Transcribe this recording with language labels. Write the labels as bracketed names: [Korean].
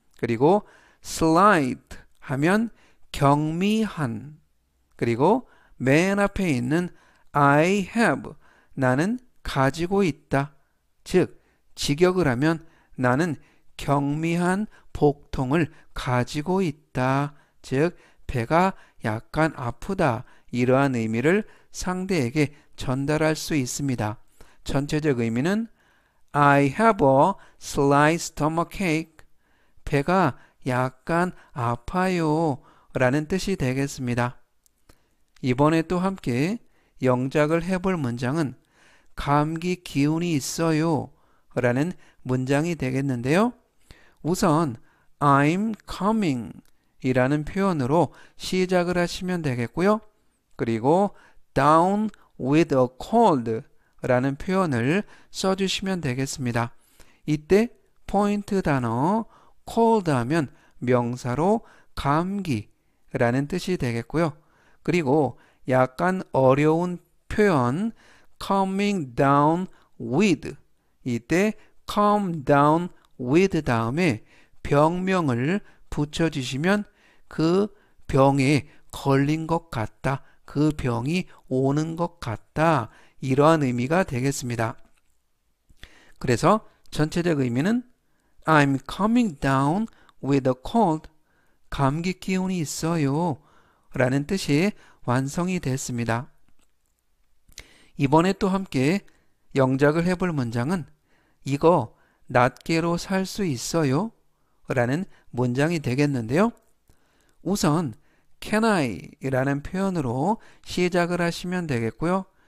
[Korean] 그리고 slight 하면 경미한 그리고 맨 앞에 있는 [English] I have [Korean] 나는 가지고 있다. 즉 직역을 하면 나는 경미한 복통을 가지고 있다. 즉 배가 약간 아프다. 이러한 의미를 상대에게 전달할 수 있습니다. 전체적 의미는 [English] I have a slight stomachache. [Korean] 배가 약간 아파요 라는 뜻이 되겠습니다. 이번에 또 함께 영작을 해볼 문장은 감기 기운이 있어요 라는 문장이 되겠는데요. 우선 [English] I'm coming [Korean] 이라는 표현으로 시작을 하시면 되겠고요. 그리고 [English] down with a cold [Korean] 라는 표현을 써주시면 되겠습니다. 이때 포인트 단어 cold 하면 명사로 감기라는 뜻이 되겠고요. 그리고 약간 어려운 표현 [English] coming down with [Korean] 이때 [English] come down with [Korean] 다음에 병명을 붙여주시면 그 병에 걸린 것 같다. 그 병이 오는 것 같다. 이러한 의미가 되겠습니다. 그래서 전체적 의미는 [English] I'm coming down with a cold. [Korean] 감기 기운이 있어요. 라는 뜻이 완성이 됐습니다. 이번에 또 함께 영작을 해볼 문장은 이거 낱개로 살 수 있어요? 라는 문장이 되겠는데요. 우선 [English] can I [Korean] 라는 표현으로 시작을 하시면 되겠고요.